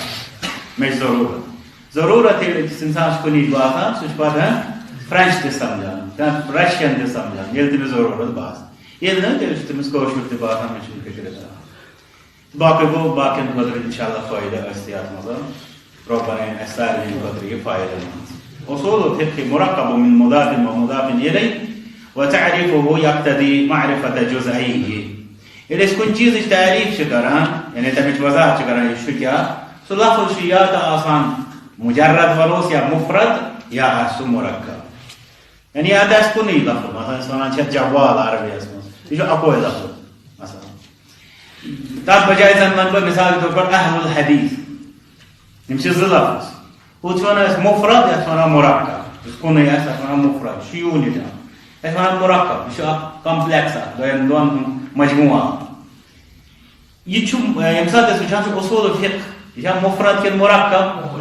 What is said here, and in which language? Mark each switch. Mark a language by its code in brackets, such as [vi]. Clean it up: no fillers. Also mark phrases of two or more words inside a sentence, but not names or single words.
[ks] مےٚ چھِ ضروٗرت ییٚلہِ أکِس انسان چھُ کُنِچ باسان سُہ چھُ پتہٕ فرٛٮ۪نچ تہِ سمجھان رشین تہِ سمجھان ییٚلہِ تٔمِس ضروٗرت باسہِ. ییٚلہِ نہٕ تیٚلہِ چھُ تٔمِس کٲشُر تہِ باسان مےٚ چھُنہٕ فِکرِ تران. باقٕے گوٚو باقین خٲطرٕ انشاء اللہ فٲیدٕ ٲسۍ تہِ اتھ منٛز. رۄبن أنۍ اَسہِ سارنٕے خٲطرٕ یہِ فٲیدٕ منٛز. [ar] اصول الفقه مركب من مضاف ومضاف اليه وتعريفه يقتضي معرفة جزئيه. [ks] ییٚلہِ أسۍ کُنہِ چیٖزٕچ تعریٖف چھِ کران یعنی تَمِچ وضاحت چھِ کران یہِ چھُ کیٛاہ سُہ لفظ چھُ یا تہٕ آسان مجرد وَنوس یا مفرد یا آسہِ سُہ مرکب. یعنی اَتھ آسہِ کُنُے لفظ مثلاً أسۍ وَنان چھِ جوال عربیَس منٛز یہِ چھُ اَکوے لفظ مثلاً. تَتھ بجایہِ زن وَنہٕ بہٕ [ur] مِثال کے طور پر [ar] اہل الحدیث [ks] یِم چھِ زٕ لفظ. ہُہ چھِ وَنان أسۍ مفرد یَتھ وَنان مرکب یُس کُنُے آسہِ تَتھ وَنان مفرد یہِ چھُ یوٗنِٹ اَسہِ وَنان مرکب یہِ چھُ اکھ کمپلیکس اکھ دۄن ہُنٛد مجموٗعہ اکھ. یہِ چھُ ییٚمہِ ساتہٕ أسۍ وٕچھان چھِ [ar] اصوٗل الفقہ [ks] یہِ چھا مفرد کِنہٕ مرکب؟